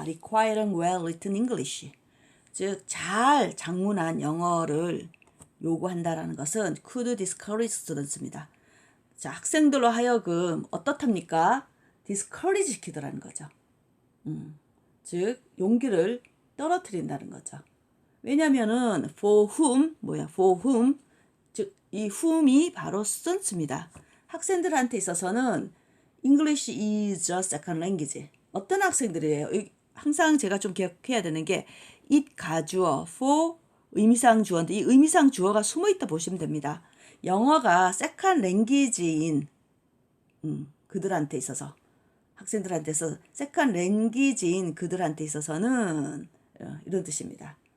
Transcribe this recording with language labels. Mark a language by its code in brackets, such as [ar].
[en] Requiring well-written English. [ko] 즉, 잘 작문한 영어를 요구한다라는 것은 [en] could discourage students [ko] 입니다. 자, 학생들로 하여금 어떻답니까? discourage 시키더라는 거죠. 즉, 용기를 떨어뜨린다는 거죠. 왜냐면은 [en] for whom, for whom, [ko] 즉, 이 whom이 바로 students입니다. 학생들한테 있어서는 [en] English is a second language. [ko] 어떤 학생들이에요? 항상 제가 좀 기억해야 되는 게 it 가주어, for 의미상 주어인데 이 의미상 주어가 숨어있다 보시면 됩니다. 영어가 second language인 그들한테 있어서 학생들한테 있어서 second language인 그들한테 있어서는 이런 뜻입니다.